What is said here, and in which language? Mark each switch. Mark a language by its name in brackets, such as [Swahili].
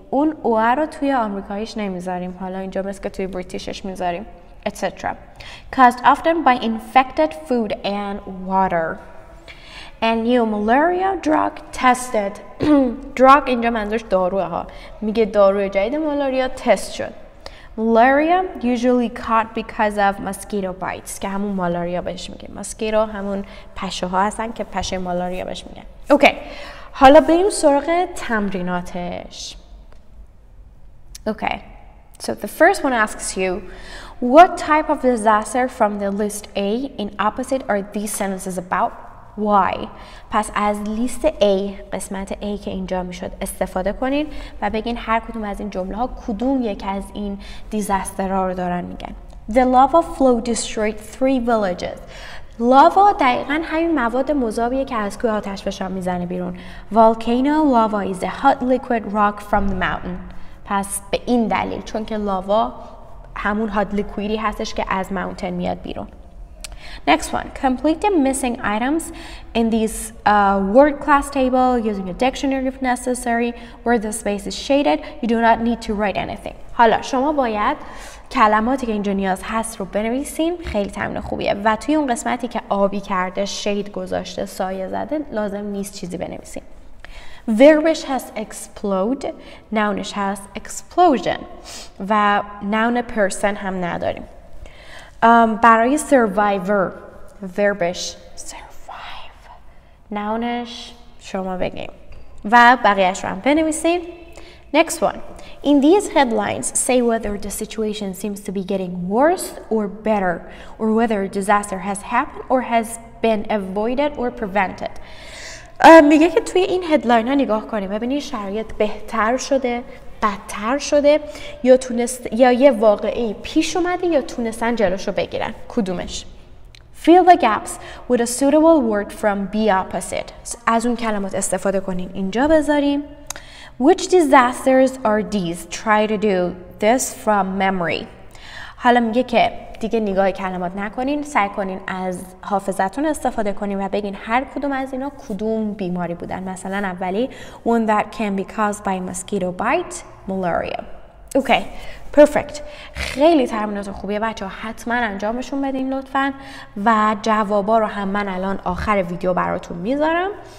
[Persian] اون او رو توی آمریکاییش نمیذاریم. حالا اینجا مثل که توی بریتیشش میذاریم. [English] etc. Caused often by infected food and water. And new malaria drug tested. [Persian] drug اینجا منظورش داروه ها. میگه داروی جدید مالاریا تست شد. [English] Malaria usually caught because of mosquito bites [Persian] که همون مالاریا بهش میگه. ماسکیتو همون پشه ها هستن که پشه مالاریا بهش میگن. اوکی. حالا بریم سراغ تمریناتش. Okay. [English] So the first one asks you, what type of disaster from the list A in opposite are these sentences about? Why? [Persian] پس از لیست A، قسمت A که اینجا میشد استفاده کنین و بگین هر کدوم از این جمله ها کدوم یک از این دیزاسترها رو دارن میگن. [English] The lava flow destroyed 3 villages. [Persian] لاوا دقیقاً همین مواد مذابیه که از کوه آتش فشان میزنه بیرون. [English] Volcano lava is a hot liquid rock from the mountain. [Persian] پس به این دلیل چون که لاوا همون hot liquidی هستش که از ماونتن میاد بیرون. [English] Next one, complete the missing items in these word class table using a dictionary if necessary. Where the space is shaded, you do not need to write anything. [Persian] حالا شما باید کلماتی که اینجا نیاز هست رو بنویسین. خیلی تمرین خوبیه و توی اون قسمتی که آبی کرده، شید گذاشته، سایه زده، لازم نیست چیزی بنویسین. Verbش هست explode، nounش هست explosion و noun person هم نداریم. برای survivor verbش survive، nounش شما بگیم و بقیهش رو هم بنویسید. [English] Next one. In these headlines, say whether the situation seems to be getting worse or better, or whether a disaster has happened or has been avoided or prevented. [Persian] میگه که توی این هدلاین ها نگاه کنیم ببینید شرایط بهتر شده، بدتر شده یا یه واقعی پیش اومده یا تونستن جلوشو بگیرن. کدومش؟ [English] Fill the gaps with a suitable word from be opposite. [Persian] از اون کلمات استفاده کنین اینجا بذاریم. [English] Which disasters are these? Try to do this from memory. [Persian] حالا میگه که دیگه نگاه کلمات نکنین، سعی کنین از حافظتون استفاده کنین و بگین هر کدوم از اینا کدوم بیماری بودن. مثلا اولی [English] one that can be caused by mosquito bite, malaria. Okay, perfect. [Persian] خیلی تمرینات خوبیه بچه‌ها، حتما انجامشون بدین لطفاً و جوابا رو هم من الان آخر ویدیو براتون میذارم.